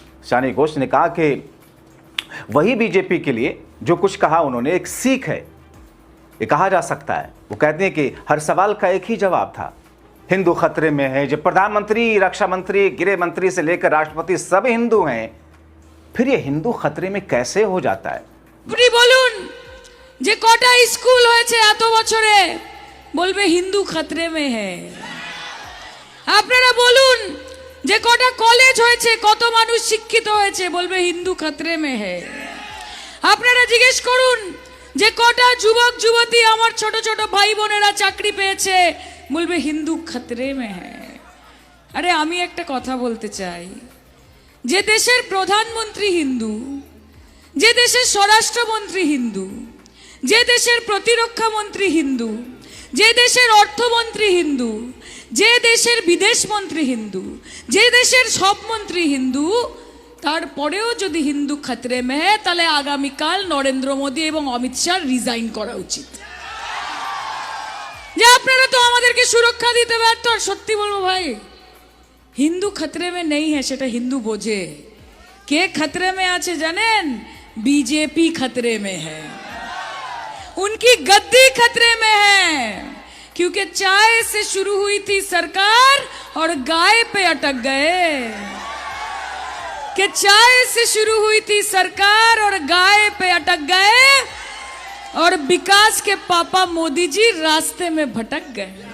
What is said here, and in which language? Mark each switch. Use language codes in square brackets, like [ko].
[hi] शानी घोष ने कहा कि वही बीजेपी के लिए जो कुछ कहा उन्होंने एक सीख है, ये कहा जा सकता है। वो कहते हैं कि हर सवाल का एक ही जवाब था, हिंदू खतरे में है। जब प्रधानमंत्री, रक्षा मंत्री, गृह मंत्री से लेकर राष्ट्रपति सब हिंदू हैं, फिर ये हिंदू खतरे में कैसे हो जाता है? [bn] আপনি বলুন যে কটা স্কুল হয়েছে এত বছরে, বলবে [hi] হিন্দু খতরে মে হ্যায়। [bn] আপনারা বলুন যে কটা কলেজ হয়েছে, কত মানুষ শিক্ষিত হয়েছে, বলবে [hi] হিন্দু খতরে মে হ্যায়। [bn] আপনারা জিজ্ঞেস করুন যে কটা যুবক যুবতী আমার ছোট ছোট ভাই বোনেরা চাকরি পেয়েছে, বলবে [hi] হিন্দু খতরে মে হ্যায়। [bn] আরে আমি একটা কথা বলতে চাই, যে দেশের প্রধানমন্ত্রী হিন্দু, যে দেশের স্বরাষ্ট্রমন্ত্রী হিন্দু, যে দেশের প্রতিরক্ষা মন্ত্রী হিন্দু, যে দেশের অর্থমন্ত্রী হিন্দু, যে দেশের বিদেশ মন্ত্রী হিন্দু, যে দেশের সব মন্ত্রী হিন্দু, তারপরেও যদি [hi] হিন্দু খতরে মে হ্যায়, [bn] তাহলে আগামীকাল নরেন্দ্র মোদী এবং অমিত শাহ রিজাইন করা উচিত। যে আপনারা তো আমাদেরকে সুরক্ষা দিতে ব্যর্থ। আর সত্যি বলবো ভাই, হিন্দু খতরে মে নেই হ্যাঁ, সেটা হিন্দু বোঝে। কে [hi] खतरे में [bn] আছে জানেন? [hi] बीजेपी खतरे में है, उनकी गद्दी खतरे में है। क्योंकि चाय से शुरू हुई थी सरकार और गाय पे अटक गए। कि चाय से शुरू हुई थी सरकार और गाय पे अटक गए, और विकास के पापा मोदी जी रास्ते में भटक गए।